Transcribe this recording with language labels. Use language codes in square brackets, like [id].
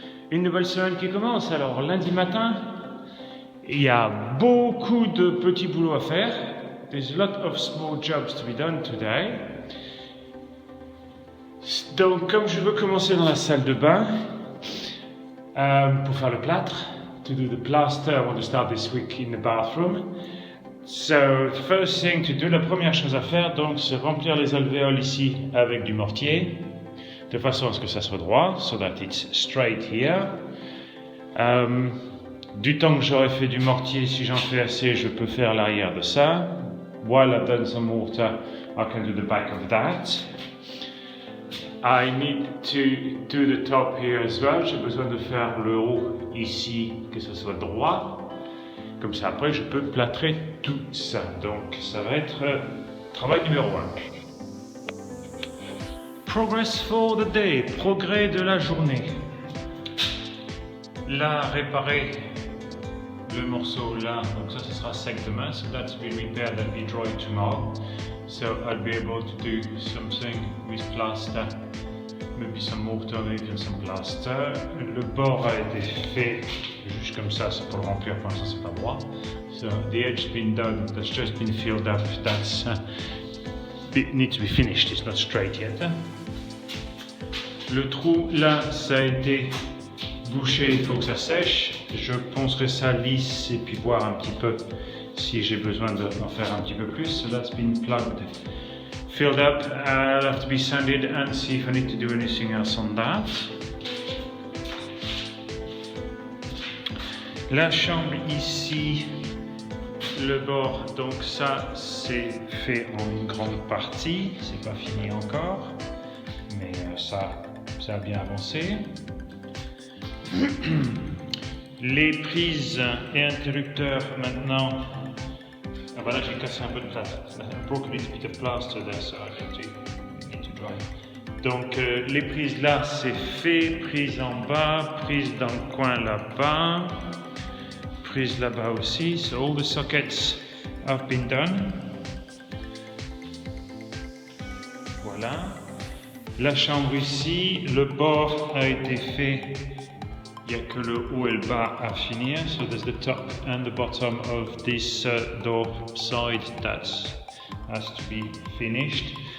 [fr] Une nouvelle semaine qui commence. Alors, lundi matin, il y a beaucoup de petits boulots à faire. [en] There's a lot of small jobs to be done today. [fr] Donc, comme je veux commencer dans la salle de bain, pour faire le plâtre, [en] to do the plaster, I want to start this week in the bathroom. So, the first thing to do, [fr] la première chose à faire, donc, c'est remplir les alvéoles ici avec du mortier, de façon à ce que ça soit droit, [en] so that it's straight here. [fr] Du temps que j'aurais fait du mortier, si j'en fais assez, je peux faire l'arrière de ça. [en] While I've done some mortar, I can do the back of that. I need to do the top here as well. [fr] J'ai besoin de faire le haut ici, que ce soit droit. Comme ça, après, je peux plâtrer tout ça. Donc, ça va être travail numéro 1. [en] Progress for the day, [fr] progrès de la journée. Là, réparer le morceau là, donc ça, ce sera sec demain. [en] So that's been repaired, that'll be dry tomorrow. So I'll be able to do something with plaster, maybe some mortar, maybe some plaster. [fr] Le bord a été fait juste comme ça, c'est pour le remplir, pour l'instant c'est pas droit. [en] So the edge's been done, that's just been filled up, that's it needs to be finished, it's not straight yet. [fr] Le trou là, ça a été bouché, il faut que ça sèche. Je poncerai ça lisse et puis voir un petit peu si j'ai besoin d'en faire un petit peu plus. [en] So that's been plugged, filled up. I'll have to be sanded and see if I need to do anything else on that. [fr] La chambre ici, le bord, donc ça c'est fait en une grande partie. C'est pas fini encore, mais ça a bien avancé. Les prises et interrupteurs maintenant. Ah bah là j'ai cassé un peu de plâtre. [en] I broke a little bit of plaster there, so I need to dry. [fr] Donc les prises là c'est fait, prise en bas, prise dans le coin là-bas, prise là-bas aussi. [en] So all the sockets have been done. [fr] Voilà. La chambre ici, le bord a été fait. Il n'y a que le haut et le bas à finir. [en] So there's the top and the bottom of this door side that has to be finished.